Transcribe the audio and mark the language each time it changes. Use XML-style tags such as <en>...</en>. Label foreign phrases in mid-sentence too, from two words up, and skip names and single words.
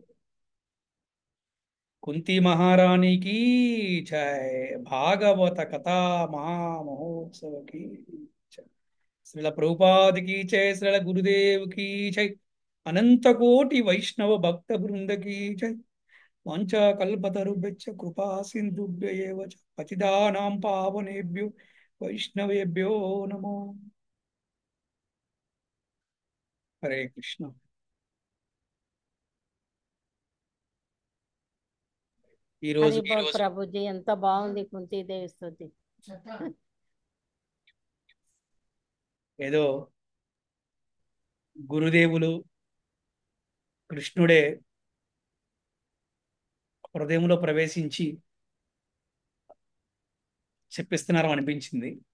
<te>కుంతి మహారాణికి జై. భాగవత కథా మహామహోత్సవకి జై. శ్రీల ప్రభుపాదికి జై. శ్రీల గురుదేవ్కి జై. అనంత కోటి వైష్ణవ భక్త బృందకి జై.</te> <sa>వాంఛాకల్పతరుభ్యశ్చ కృపా సింధుభ్య ఏవ చ పతితానాం పావనేభ్యో వైష్ణవేభ్యో నమో.</sa> <te>హరే కృష్ణ. ఈరోజు హరి బోల్ ప్రభుజీ, ఎంత బాగుంది కుంతీదేవి స్తుతి. ఏదో గురుదేవులు కృష్ణుడే హృదయంలో ప్రవేశించి చెప్పిస్తున్నారు అనిపించింది.</te>